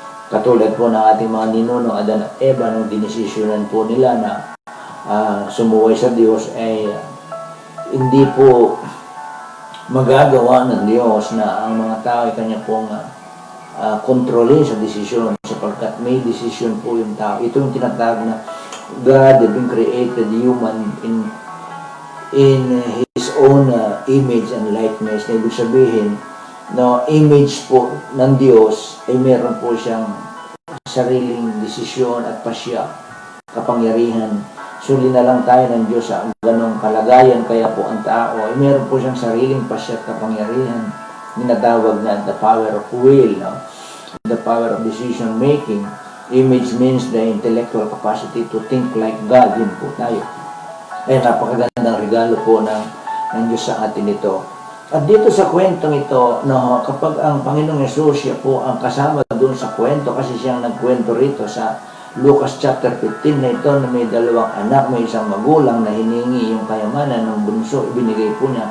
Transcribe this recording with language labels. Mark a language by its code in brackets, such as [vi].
[tl] Katulad po ng ating mga ninuno Adan at Eva, nung dinesisyonan po nila na sumuway sa Diyos, ay hindi po magagawa ng Diyos na ang mga tao ay kanya pong kontrolin sa desisyon, sapagkat may desisyon po yung tao. Ito yung tinatawag na [en] God has been created human in His own image and likeness. [tl] Na ibig sabihin, no, image po ng Diyos ay meron po siyang sariling desisyon at pasya, kapangyarihan. Suli na lang tayo ng Diyos sa ganong kalagayan, kaya po ang tao ay meron po siyang sariling pasya at kapangyarihan. Ninatawag na [en] the power of will, no? The power of decision making. Image means the intellectual capacity to think like God. [tl] Yun po tayo. Ay napakagandang regalo po ng Diyos sa atin ito. At dito sa kwentong ito, no, kapag ang Panginoong Yesus, siya po ang kasama doon sa kwento, kasi siyang nagkwento rito sa Lucas chapter 15 na ito na may dalawang anak, may isang magulang na hiningi yung kayamanan ng bunso, ibinigay po niya.